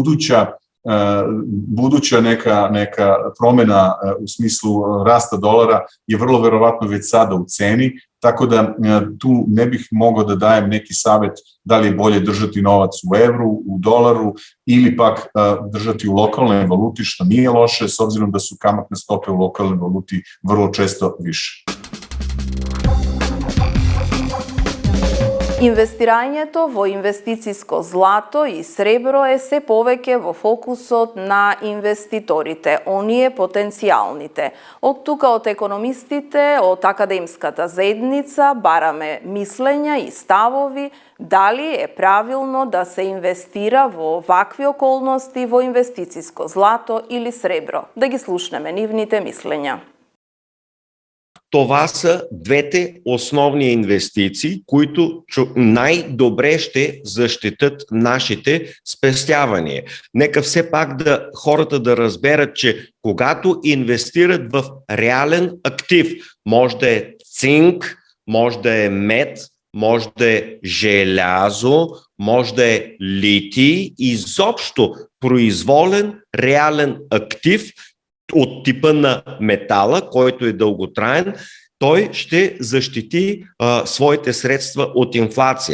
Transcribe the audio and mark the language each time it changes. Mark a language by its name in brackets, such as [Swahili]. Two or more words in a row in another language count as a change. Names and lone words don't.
[Serbian] buduća neka promena u smislu rasta dolara je vrlo verovatno već sada u ceni, tako da tu ne bih mogao da dajem neki savet da li je bolje držati novac u evru, u dolaru ili pak držati u lokalnoj valuti, što nije loše s obzirom da su kamatne stope u lokalnoj valuti vrlo često više. [Macedonian] Инвестирањето во инвестицијско злато и сребро е се повеќе во фокусот на инвеститорите, оние потенцијалните. Од тука од економистите, од академската заедница бараме мислења и ставови дали е правилно да се инвестира во вакви околности во инвестицијско злато или сребро. Да ги слушнеме нивните мислења. [Bulgarian] Това са двете основни инвестиции, които най-добре ще защитат нашите спестявания. Нека все пак хората да разберат, че когато инвестират в реален актив, може да е цинк, може да е мед, може да е желязо, може да е литий, изобщо произволен реален актив, от типа на метала, който е дълготраен, той ще защити своите средства от инфлация.